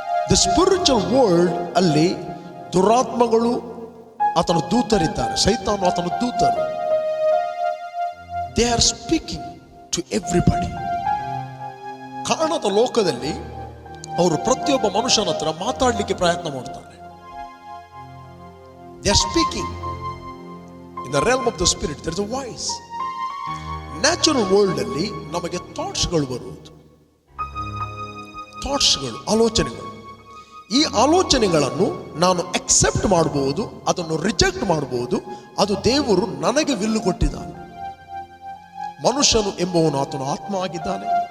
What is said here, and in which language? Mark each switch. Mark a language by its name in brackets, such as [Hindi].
[English] the spiritual world [Kannada] ಅಲ್ಲಿ ದುರಾತ್ಮಗಳು ಆತನ ದೂತರಿದ್ದಾರೆ, ಸೈತಾನ ಆತನ ದೂತರು. [English] They are speaking to everybody. [Kannada] ಕಾರಣದ ಲೋಕದಲ್ಲಿ ಅವರು ಪ್ರತಿಯೊಬ್ಬ ಮನುಷ್ಯನ ಹತ್ರ ಮಾತಾಡಲಿಕ್ಕೆ ಪ್ರಯತ್ನ ಮಾಡ್ತಾರೆ. [English] They are speaking. In the realm of the spirit there is a voice. [Kannada] Natural world ಅಲ್ಲಿ ನಮಗೆ ಥಾಟ್ಸ್ಗಳು ಬರುವುದು. ಥಾಟ್ಸ್ಗಳು, ಆಲೋಚನೆಗಳು. ಈ ಆಲೋಚನೆಗಳನ್ನು ನಾನು ಅಕ್ಸೆಪ್ಟ್ ಮಾಡಬಹುದು, ಅದನ್ನು ರಿಜೆಕ್ಟ್ ಮಾಡಬಹುದು. ಅದು ದೇವರು ನನಗೆ ವಿಲ್ಲು ಕೊಟ್ಟಿದ್ದಾನೆ. ಮನುಷ್ಯನು ಎಂಬುವನು ಆತನು ಆತ್ಮ ಆಗಿದ್ದಾನೆ.